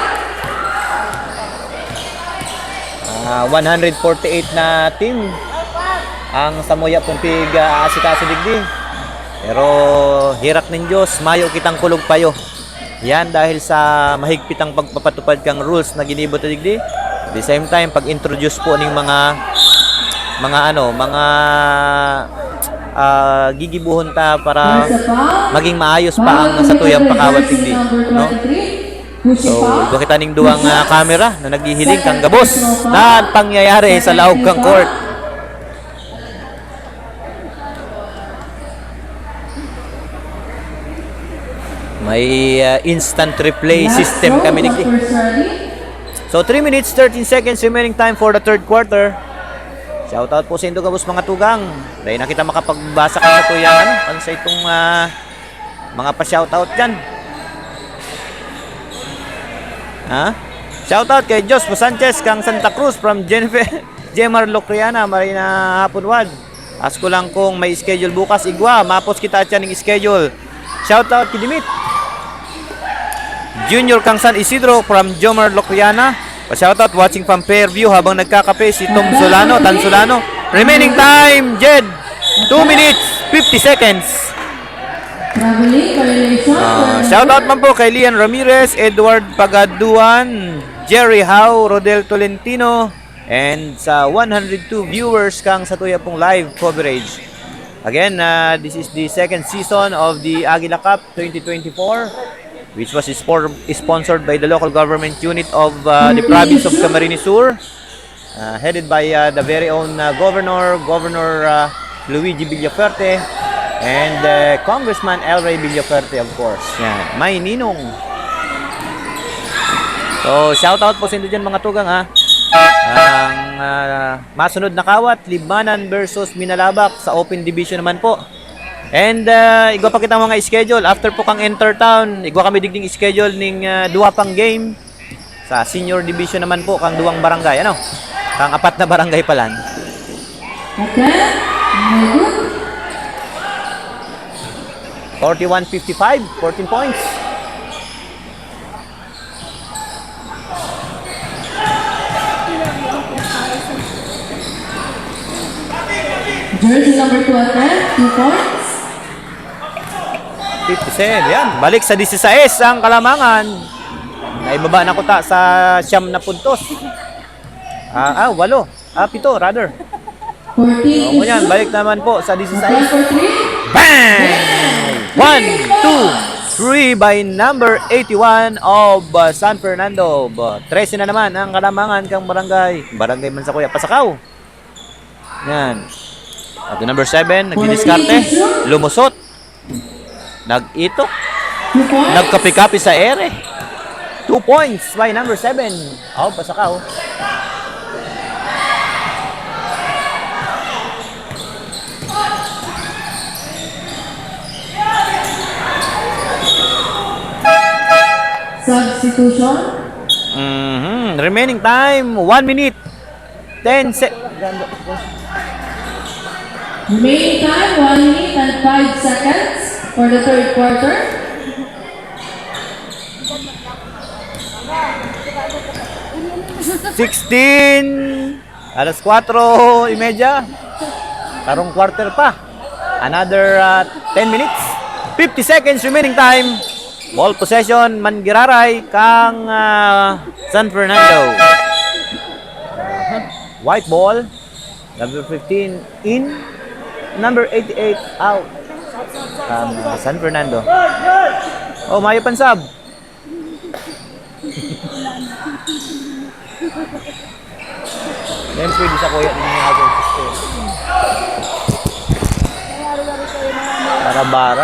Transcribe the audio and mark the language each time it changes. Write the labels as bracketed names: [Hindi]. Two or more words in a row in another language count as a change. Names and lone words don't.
[Bikol] 148 na team ang Samoya Pumpig asikaso digdi. Pero hirak nin Diyos, mayo kitang kulog payo. Yan dahil sa mahigpit ang pagpapatupad kang rules na ginibot digdi. [English] At the same time, [Bikol] pag-introduce po ng mga gigibuhon ta para maging maayos pa ang satuyang pakawat digdi, no? So, ito kita ning duwang camera na naghihiling kang gabos na pangyayari sa laog kang court. May [English] instant replay system [Bikol] kami digdi. [English] So, 3 minutes 13 seconds remaining time for the third quarter. [Bikol] Shoutout po sa indo gabos mga tugang. Dahil na kita makapagbasa ka sa tuyang ano sa itong mga pa-shoutout dyan. Shoutout kay Jospo Sanchez kang Santa Cruz from Jennifer Jemar Locriana, Marina Hapunwad. Ask ko lang kung may schedule bukas igwa, mapos kita at yan ng schedule. Shoutout kay Dimit Junior kang San Isidro from Jomar Locriana. [Filipino] Pa-shoutout [English] watching from [Filipino] Fairview habang nagkakape si Tom Solano, Tan Solano. [English] Remaining time, Jed, 2 minutes 50 seconds. [Bikol] Shoutout man po kay Lian Ramirez, Edward Pagaduan, Jerry Howe, Rodel Tolentino, And sa 102 viewers kang sa tuya pong live coverage. [English] Again, this is the second season of the Aguila Cup 2024, which was sponsored by the local government unit of the province of Camarines Sur, headed by the very own Governor Luigi Villaferte, and Congressman El Rey Villaferte, of course. [Filipino] Yan, may ninong. So, shoutout po sa inyo dyan mga tugang ha. [Bikol] Ang masunod na kawat, Libmanan versus Minalabak sa Open Division naman po. And igwa pa kita mga schedule. After po kang enter town, igwa kami digding schedule ning duwa pang game. Sa Senior Division naman po, kang duwang barangay. Ano? Kang apat na barangay palan. [English] Okay. Very good. 41-55, 14 points. Jersey number 2 attempt, 2 points. 57, [Bikol] yan. Balik sa 16 ang Kalamangan. Naibaba na kuta sa siyam na puntos. [English] 8. 7 rather. 14 [Bikol] O yan, balik naman po sa 16. [English] Okay, for 3. Bang! 1, 2, 3 by number 81 of San Fernando. [Bikol] 13 na naman ang Kalamangan kang barangay. Barangay man sa Kuya Pasakaw. Yan. At number 7, nagdidiskarte. Lumusot. Nag-itok. [English] 2 points. [Bikol] Nagkapi-kapi sa ere. 2 points by number 7. Pasakaw. [English] Substitution. Remaining time, 1 minute. 10 seconds. Remaining time, 1 minute and 5 seconds for the third quarter. [Bikol] Alas 4:30. Tarong quarter pa. [English] Another 10 minutes. 50 seconds remaining time. Ball possession, [Bikol] Mangiraray kang San Fernando. [English] White ball. Number 15 in. Number 88 out. San Fernando. [Bikol] Mayo pansab. Yan pwede sa kuya din yung agad system. Bara-bara.